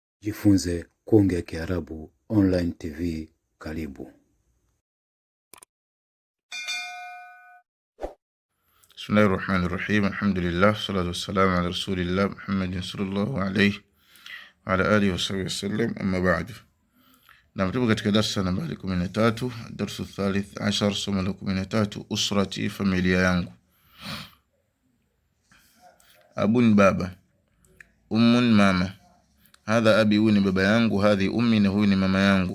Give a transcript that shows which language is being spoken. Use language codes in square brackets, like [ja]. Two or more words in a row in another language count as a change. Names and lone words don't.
[sw] Jifunze kuongea Kiarabu online TV. Karibu. [ar] بسم الله الرحمن الرحيم. الحمد لله، الصلاة والسلام على رسول الله محمد صلى الله عليه وعلى آله وصحبه وسلم، أما بعد. [sw] Na mtubu katika darsa nambari 13, [ar] درس ثالث عشر, [sw] somo la 13, usrati, familia yangu. Abun, baba. Ummun, mama. [ar] هذا أبي, [sw] huyu ni baba yangu. [ar] هذه أمي, [sw] na huyu ni mama yangu.